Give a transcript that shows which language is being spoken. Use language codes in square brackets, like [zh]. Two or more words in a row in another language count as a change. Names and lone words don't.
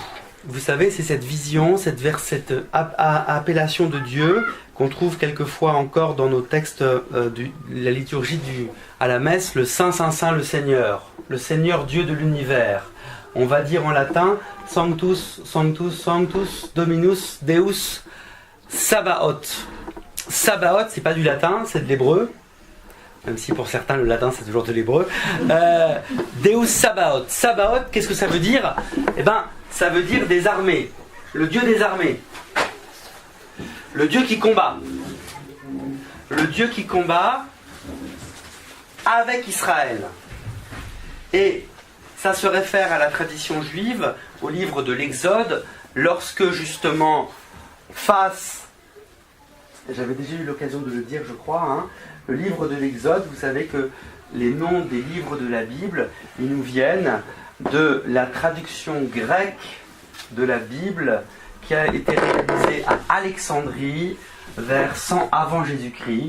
[fr] Vous savez, c'est cette vision, cette appellation de Dieu qu'on trouve quelquefois encore dans nos textes de la liturgie à la messe, le Saint, Saint, Saint, le Seigneur Dieu de l'univers. On va dire en latin [la] Sanctus, Sanctus, Sanctus, Dominus, Deus, Sabaoth. [fr] Sabaoth, c'est pas du latin, c'est de l'hébreu. Même si pour certains le latin c'est toujours de l'hébreu. [la] Deus Sabaoth. [fr] Sabaoth, qu'est-ce que ça veut dire? Eh bien, ça veut dire des armées. Le Dieu des armées. Le Dieu qui combat. Le Dieu qui combat avec Israël. Et ça se réfère à la tradition juive, au livre de l'Exode, lorsque justement, j'avais déjà eu l'occasion de le dire, je crois, le livre de l'Exode, vous savez que les noms des livres de la Bible, ils nous viennent de la traduction grecque de la Bible qui a été réalisée à Alexandrie vers 100 avant Jésus-Christ.